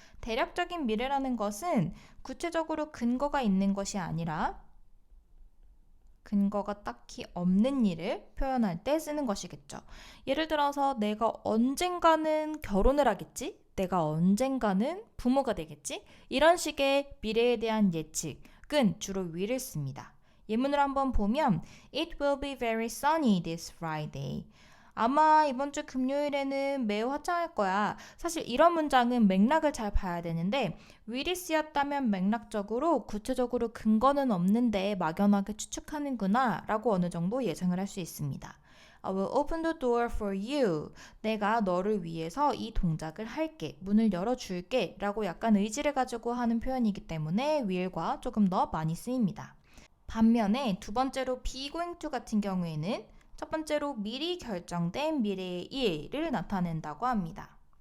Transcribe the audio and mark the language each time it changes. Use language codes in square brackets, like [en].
[ko] 대략적인 미래라는 것은 구체적으로 근거가 있는 것이 아니라 근거가 딱히 없는 일을 표현할 때 쓰는 것이겠죠. 예를 들어서 내가 언젠가는 결혼을 하겠지? 내가 언젠가는 부모가 되겠지? 이런 식의 미래에 대한 예측은 주로 will을 씁니다. 예문을 한번 보면 [en] It will be very sunny this Friday. [ko] 아마 이번 주 금요일에는 매우 화창할 거야. 사실 이런 문장은 맥락을 잘 봐야 되는데 will이 쓰였다면 맥락적으로 구체적으로 근거는 없는데 막연하게 추측하는구나 라고 어느 정도 예상을 할 수 있습니다. [en] I will open the door for you. [ko] 내가 너를 위해서 이 동작을 할게. 문을 열어줄게 라고 약간 의지를 가지고 하는 표현이기 때문에 will과 조금 더 많이 쓰입니다. 반면에 두 번째로 be going to 같은 경우에는 첫 번째로 미리 결정된 미래의 일을 나타낸다고 합니다.